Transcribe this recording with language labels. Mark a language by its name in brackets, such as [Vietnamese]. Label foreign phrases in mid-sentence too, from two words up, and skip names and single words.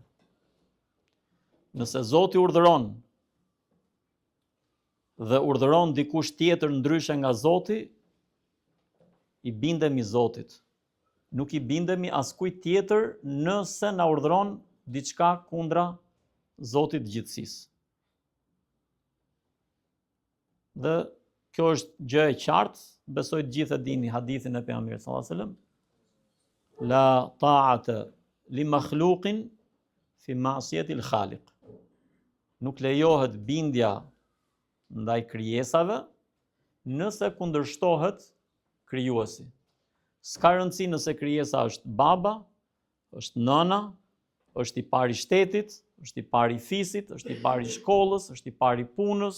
[Albanian] Nëse Zoti urdhëron dhe urdhëron dikush tjetër ndryshe nga Zoti, i bindemi Zotit. Nuk i bindemi askujt tjetër nëse na urdhëron diçka kundra Zotit të gjithësisë. Dhe kjo është gjë e qartë, besoj të gjithë e dini hadithin e pejgamberit [Arabic] صلى الله عليه وسلم. لا طاعة لمخلوق في معصية الخالق. [Albanian] Nuk lejohet bindja ndaj krijesave nëse kundërshtohet krijuesi. S'ka rëndësi nëse krijesa është baba, është nëna, është i pari i shtetit, është i pari i fisit, është i pari i shkollës, është i pari i punës.